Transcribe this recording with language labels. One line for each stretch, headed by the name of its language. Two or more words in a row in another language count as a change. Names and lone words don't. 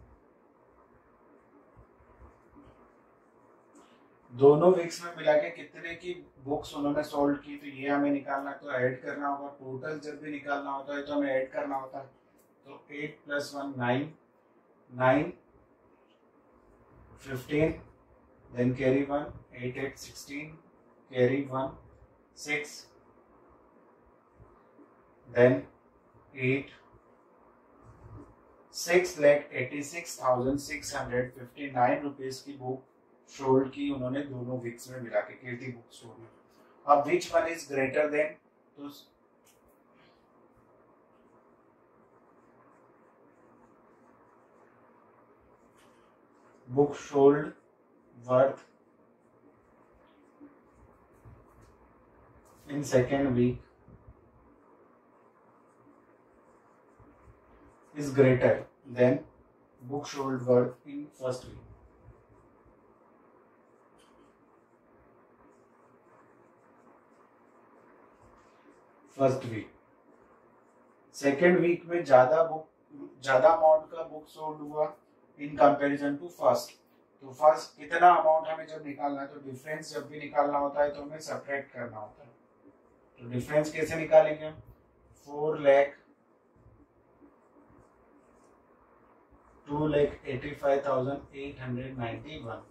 Hindi: दोनों वीक्स में मिला के कितने की बुक्स उन्होंने सोल्ड की, तो ये हमें निकालना, तो ऐड करना होगा। टोटल जब भी निकालना होता है तो हमें ऐड करना होता है। तो 8 + 1 9 9 15
English: then carry 1 8 8 16 carry 1
Hindi: 6 then 8 6,86,659 रुपीज की
English: book sold
Hindi: की उन्होंने दोनों वीक्स में मिला के कीर्ति बुक स्टोर में।
English: अब which one is greater than, तो book sold worth in second week is greater than book sold worth in first week. first week, second week
Hindi: में ज्यादा अमाउंट का
English: book sold
Hindi: हुआ
English: in comparison to first.
Hindi: तो फर्स्ट कितना अमाउंट हमें जब निकालना है, तो डिफरेंस जब भी निकालना होता है तो हमें सब्ट्रैक्ट करना होता है। तो डिफरेंस कैसे निकालेंगे हम, 4 लाख 2,85,891।